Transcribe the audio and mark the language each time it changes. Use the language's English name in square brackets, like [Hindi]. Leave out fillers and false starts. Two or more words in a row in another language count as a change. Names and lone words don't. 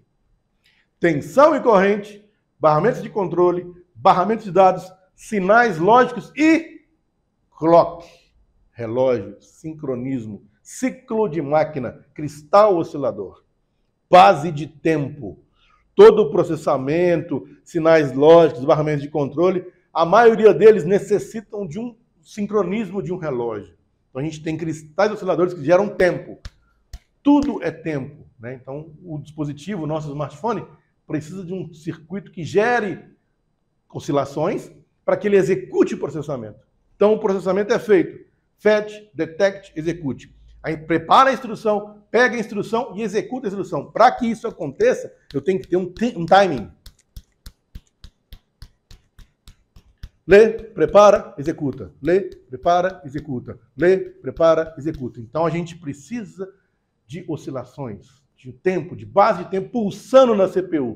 [Portuguese] Tensão e corrente, barramentos de controle, barramentos de dados, sinais lógicos e clock, relógio, sincronismo, ciclo de máquina, cristal oscilador, base de tempo, todo o processamento, sinais lógicos, barramentos de controle, a maioria deles necessitam de um sincronismo de um relógio. Então a gente tem cristais osciladores que geram tempo. Tudo é tempo. Né? Então, o dispositivo, o nosso smartphone, precisa de um circuito que gere oscilações para que ele execute o processamento. Então, o processamento é feito [English] fetch, detect, execute. [Portuguese] Aí prepara a instrução, pega a instrução e executa a instrução. Para que isso aconteça, eu tenho que ter um timing. Lê, prepara, executa. Lê, prepara, executa. Lê, prepara, executa. Então, a gente precisa de oscilações, de tempo, de base de tempo pulsando na CPU.